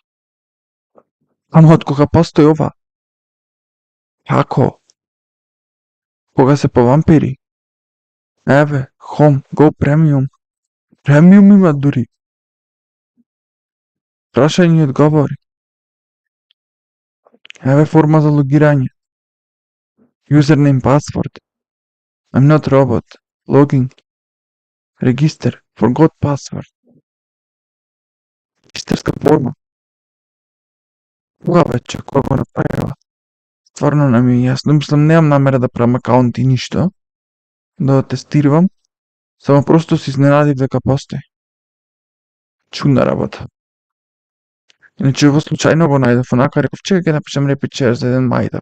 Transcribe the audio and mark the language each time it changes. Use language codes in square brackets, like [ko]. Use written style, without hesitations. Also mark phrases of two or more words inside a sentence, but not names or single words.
[mk] Ама од кога постои ова? Како? Кога се повампири? Еве, [en] Home, Go Premium. [mk] Premium има дури. Прашање и одговори. Еве форма за логирање. [en] Username, password. I'm not robot. Login. Регистер. Forgot password. [mk] Регистерска форма. Кога вече, кога го направила? Стварно не ми е јасно. Мислам, немам намера да правам акаунт и ништо. Да тестирам. Само просто се изненадив дека постои. Чудна работа. Иначе ово случајно го најдов, онака реков, чека ќе напишам RapidShare за еден мајдап.